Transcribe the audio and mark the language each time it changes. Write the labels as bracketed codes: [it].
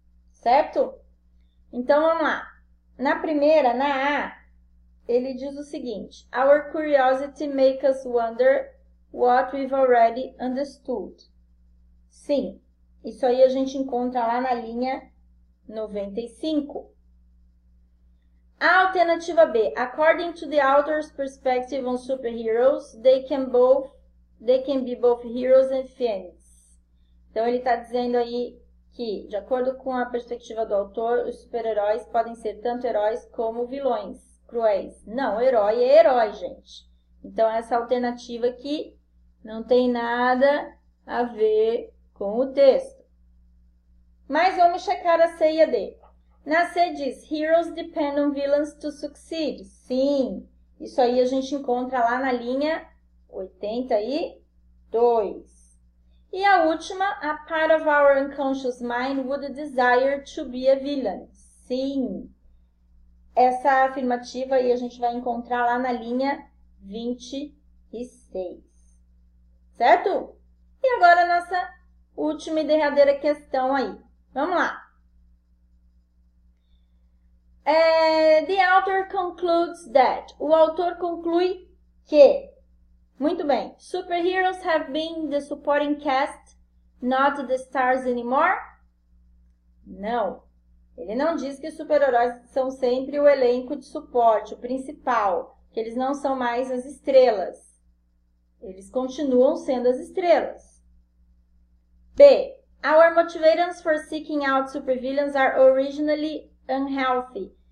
[pt] Certo? Então, vamos lá. Na primeira, na A, ele diz o seguinte, [en] our curiosity makes us wonder what we've already understood. [pt] Sim, isso aí a gente encontra lá na linha 95. A alternativa B, [en] according to the author's perspective on superheroes, they can be both heroes and villains. [pt] Então ele está dizendo aí que, de acordo com a perspectiva do autor, os super-heróis podem ser tanto heróis como vilões cruéis. Não, herói é herói, gente. Então essa alternativa aqui não tem nada a ver com o texto. Mas vamos checar a C e a D. Na C diz, [en] heroes depend on villains to succeed. [pt] Sim, isso aí a gente encontra lá na linha 82. E a última, [en] a part of our unconscious mind would desire to be a villain. [pt] Sim, essa afirmativa aí a gente vai encontrar lá na linha 26. Certo? E agora a nossa última e derradeira questão aí. Vamos lá. [en] The author concludes that. [pt] O autor conclui que, muito bem, [en] superheroes have been the supporting cast, not the stars anymore? [pt] Não. Ele não diz que os super-heróis são sempre o elenco de suporte, o principal, que eles não são mais as estrelas. Eles continuam sendo as estrelas. B. [en] Our motivations for seeking out supervillains are originally unhealthy.